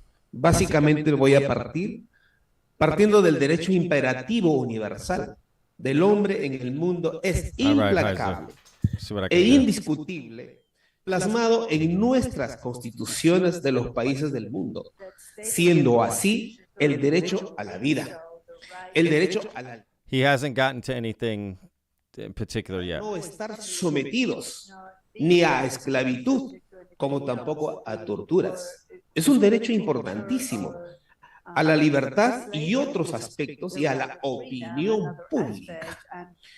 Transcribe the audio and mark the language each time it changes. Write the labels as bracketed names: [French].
[Spanish] Básicamente voy a partiendo del derecho imperativo universal del hombre en el mundo es implacable e indiscutible, plasmado en nuestras constituciones de los países del mundo, siendo así el derecho a la vida, el derecho a la [English] He hasn't gotten to anything in particular yet. [Spanish] no estar sometidos ni a esclavitud, como tampoco a torturas. Es un derecho importantísimo a la libertad y otros aspectos y a la opinión pública.